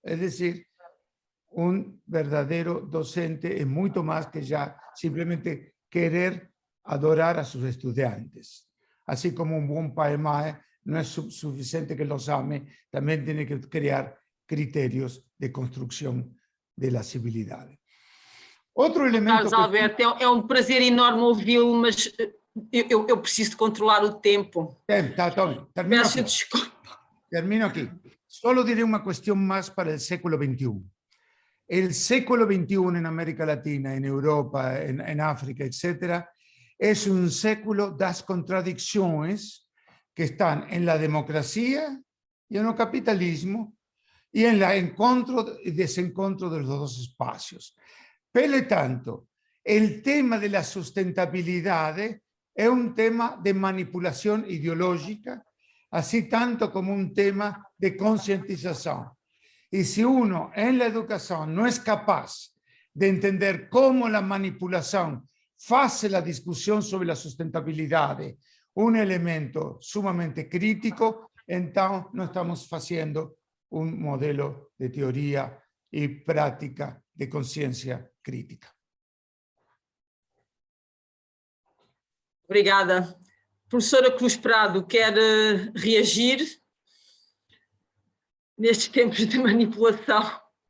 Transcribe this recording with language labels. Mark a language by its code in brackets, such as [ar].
[es] Es decir, un verdadero docente es mucho más que ya simplemente querer adorar a sus estudiantes. Así como un buen padre [pt] mae [es] no es suficiente que los ame, también tiene que crear criterios de construcción de la civilidad. [pt] Outro elemento... Carlos Alberto, é um prazer enorme ouvi-lo, mas eu preciso de controlar o tempo. [es] Termino [pt] Peço [es] aquí. [pt] desculpa. [es] Termino aquí. Solo diré una cuestión más para el [pt] século [es] XXI. El século XXI en América Latina, en Europa, en África, etc., es un século de las contradicciones que están en la democracia y en el capitalismo y en el encuentro y desencuentro de los dos espacios. Por lo tanto, el tema de la sustentabilidad es un tema de manipulación ideológica, así tanto como un tema de concientización. Y si uno en la educación no es capaz de entender cómo la manipulación hace la discusión sobre la sustentabilidad un elemento sumamente crítico, entonces no estamos haciendo un modelo de teoría y práctica de conciencia crítica. [pt] Obrigada. Professora Cruz Prado, quer reagir nestes tempos de manipulação?